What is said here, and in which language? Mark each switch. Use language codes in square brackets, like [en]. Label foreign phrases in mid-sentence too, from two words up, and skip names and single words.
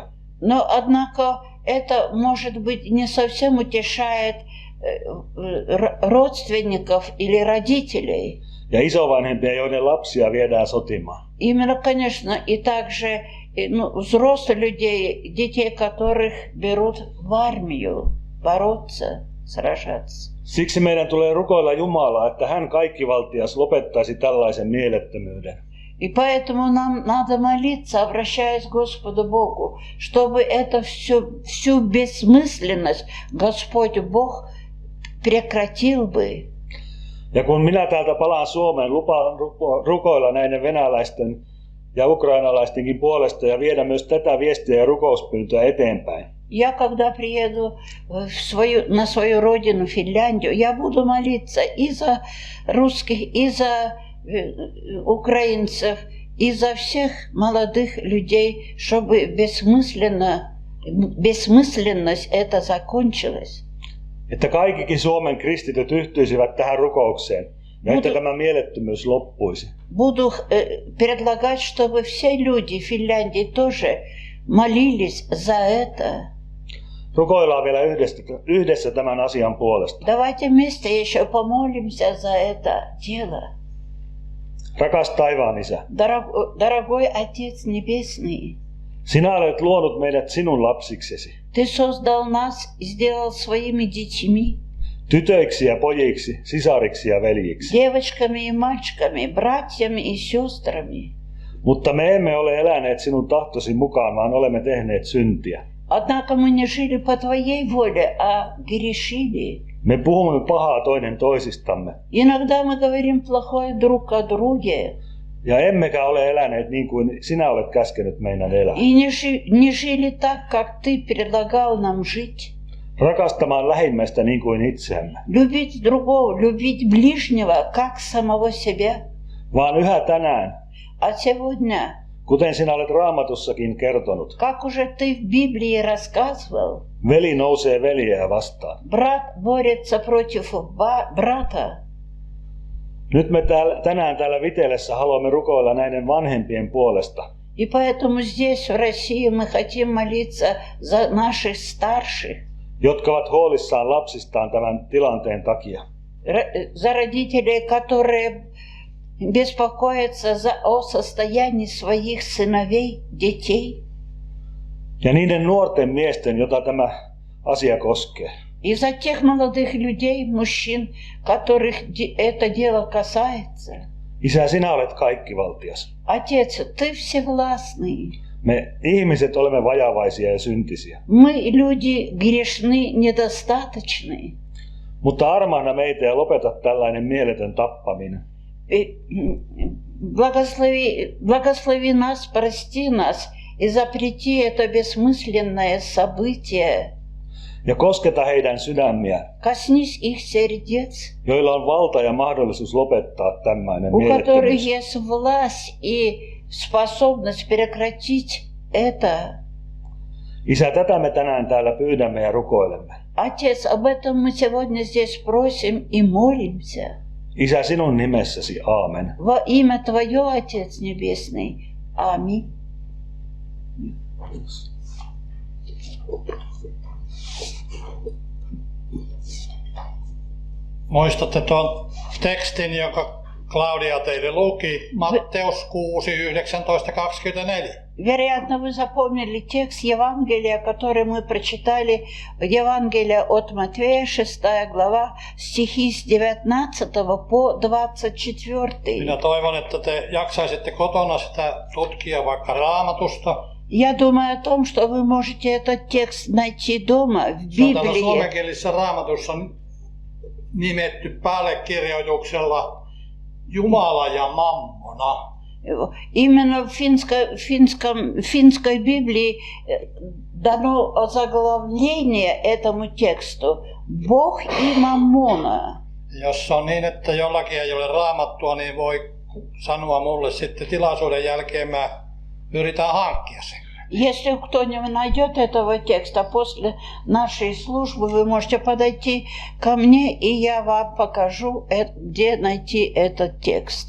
[ru] Но, однако, это, может быть, не совсем утешает родственников или родителей. [fi] Ja isovanhempia, joiden lapsia viedään sotimaan. [ru] Именно, конечно, и также взрослых людей, детей, которых берут в армию бороться, сражаться. [fi] Siksi meidän tulee rukoilla Jumalaa, että hän kaikkivaltias lopettaisi tällaisen mielettömyyden. [ru] И поэтому нам надо молиться, обращаясь к Господу Богу, чтобы это всю бессмысленность Господь Бог прекратил бы. [fi] Ja kun minä täältä palaan Suomeen, lupaan rukoilla näiden venäläisten ja ukrainalaistenkin puolesta ja viedä myös tätä viestiä ja rukouspyyntöä eteenpäin. [ru] Я, когда приеду на свою родину, Финляндию, я буду молиться и за русских, и за украинцев, и за всех молодых людей, чтобы бессмысленность это закончилась. [fi] Että kaikkikin Suomen kristityt yhtyisivät tähän rukoukseen ja että tämä mielettömyys loppuisi. [ru] Буду предлагать, чтобы все люди в Финляндии тоже молились за это. [fi] Rukoillaan vielä yhdessä tämän asian puolesta. [ru] Давайте вместе еще помолимся за это дело. [fi] Rakas taivaan Isä, [ru] Дорогой Отец Небесный, [fi] sinä olet luonut meidät sinun lapsiksesi, [ru] Ты создал нас и сделал своими детьми, [fi] tytöiksi ja pojiksi, sisariksi ja veljiksi. [ru] девочками и мальчиками, братьями и сестрами. [fi] Mutta me emme ole eläneet sinun tahtosi mukaan, vaan olemme tehneet syntiä. [ru] Однако мы не жили по Твоей воле, а грешили. [fi] Me puhumme pahaa toinen toisistamme. [ru] Иногда мы говорим плохое друг о друге. [fi] Ja emmekä ole eläneet niin kuin sinä olet käskenyt meidän elää. [ru] И не жили так, как Ты предлагал нам жить. [fi] Rakastamaan lähimmäistä niin kuin itseämme. [ru] Любить другого, любить ближнего, как самого себя. [fi] Vaan yhä tänään, [ru] А сегодня, [fi] kuten sinä olet Raamatussakin kertonut, [ru] как уже Ты в Библии рассказывал, [fi] veli nousee veljeä vastaan. [ru] брат борется против брата. [fi] Nyt me tänään täällä Vitelessä haluamme rukoilla näiden vanhempien puolesta. [ru] И поэтому здесь, в России, мы хотим молиться за наших старших, [fi] jotka ovat huolissaan lapsistaan tämän tilanteen takia. [ru] за родителей, которые беспокоятся о состоянии своих сыновей, детей, [fi] Ja niiden nuorten miesten, jota tämä asia koskee. [ru] и за тех молодых людей, мужчин, которых это дело касается. [fi] Isä, sinä olet kaikkivaltias. [ru] Отец, Ты всевластный. [fi] Me ihmiset olemme vajavaisia ja syntisiä. [ru] Мы, люди, грешны, недостаточны. [fi] Mutta armahda meitä ja lopeta tällainen mieletön tappaminen. [ru] Благослови нас, прости нас и запрети это бессмысленное событие. [fi] Ja kosketa heidän sydämiä, [ru] Коснись их сердец, [fi] joilla on valta ja mahdollisuus lopettaa tämmöinen [ru] у которых [fi] mielettömyys. [ru] есть власть и способность прекратить это. [fi] Isä, tätä me tänään täällä pyydämme ja rukoilemme. [ru] Отец, об этом мы сегодня здесь просим и молимся. [fi] Isä, sinun nimessäsi, aamen. [ru] Во имя Твое, Отец Небесный. Аминь. [fi] Muistatte tuon tekstin, jonka Claudia teille luki, Matteus 6, 19-24. [ru] Вероятно, вы запомнили текст Евангелия, который мы прочитали, Евангелие от Матвея, 6 глава, стихи с 19 по 24. [fi] Minä toivon, että te jaksaisitte kotona sitä tutkia vaikka Raamatusta. [ru] Я думаю о том, что вы можете этот текст найти дома, в [fi] Se on täällä [ru] Библии. [fi] suomenkielisessä Raamatussa nimetty päällekirjoituksella Jumala ja Mammona. [ru] Именно в финской Библии дано озаглавление этому тексту «Бог и Маммона». [fi] Jos on niin, että jollakin ei ole raamattua, niin voi sanoa mulle sitten tilaisuuden jälkeen, mä yritän hankkia sen. [ru] Если кто-нибудь найдет этого текста после нашей службы, вы можете подойти ко мне, и я вам покажу, где найти этот текст.